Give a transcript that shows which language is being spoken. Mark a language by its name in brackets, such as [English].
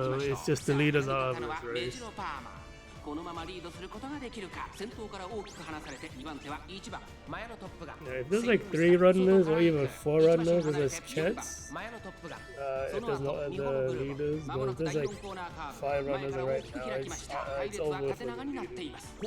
[English] It's just the leaders are out of this race. [Japanese] このままリードすることができるか。先頭から大きく離されて2番手は1番マヤのトップが [English] If there's like 3 runners or even 4 runners, there's a chance. If there's no other leaders, but if there's like 5 runners right now, it's over for the leaders.